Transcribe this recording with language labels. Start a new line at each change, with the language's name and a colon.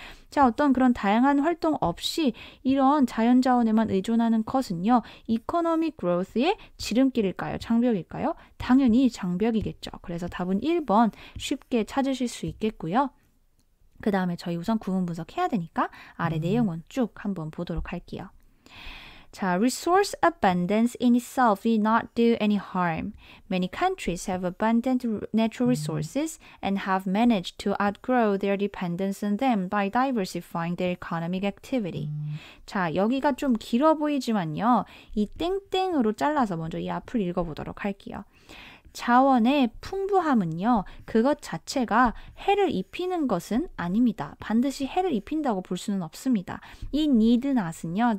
Korean: 자, 어떤 그런 다양한 활동 없이 이런 자연자원에만 의존하는 것은요.
English: economic growth
Korean: 의 지름길일까요? 장벽일까요? 당연히 장벽이겠죠. 그래서 답은 1번 쉽게 찾으실 수 있겠고요. 그 다음에 저희 우선 구문 분석해야 되니까 아래 내용은 쭉 한번 보도록 할게요.
English: 자, resource abundance in itself did not do any harm. Many countries have abundant natural resources and have managed to outgrow their dependence on them by diversifying their economic activity.
Korean: 자, 여기가 좀 길어 보이지만요. 이 땡땡으로 잘라서 먼저 이 앞을 읽어보도록 할게요. 자원의 풍부함은요. 그것 자체가 해를 입히는 것은 아닙니다. 반드시 해를 입힌다고 볼 수는 없습니다. 이 need not은요.